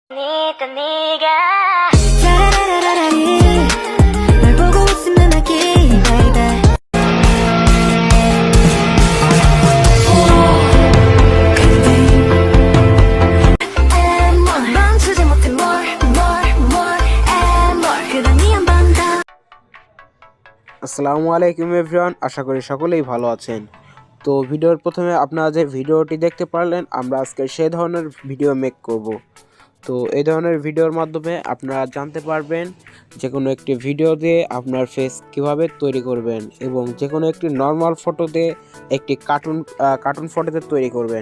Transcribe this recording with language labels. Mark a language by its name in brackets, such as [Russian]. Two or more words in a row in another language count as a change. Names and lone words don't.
[Korean] 그러니까 네가 라라라라라리 널 보고 웃으면 하기 baby 멈추지 못해 [English] more and more [Korean] 그러니 한 번 더 [Arabic] السلام عليكم [Bangla] এভরিওয়ান, আশা করি সকলেই ভালো আছেন। তো ভিডিওর প্রথমে আপনারা যে ভিডিওটি দেখতে পারলেন, আমরা আজকে সেই ধরনের ভিডিও মেক করব। তো এই ধরনের ভিডিওর মাধ্যমে আপনারা জানতে পারবেন যে কোনো একটি ভিডিও দিয়ে আপনার ফেস কিভাবে তৈরি করবেন এবং যে কোনো একটি [English] normal photo [Bangla] দিয়ে একটি [English] cartoon photoতে [Bangla] তৈরি করবেন।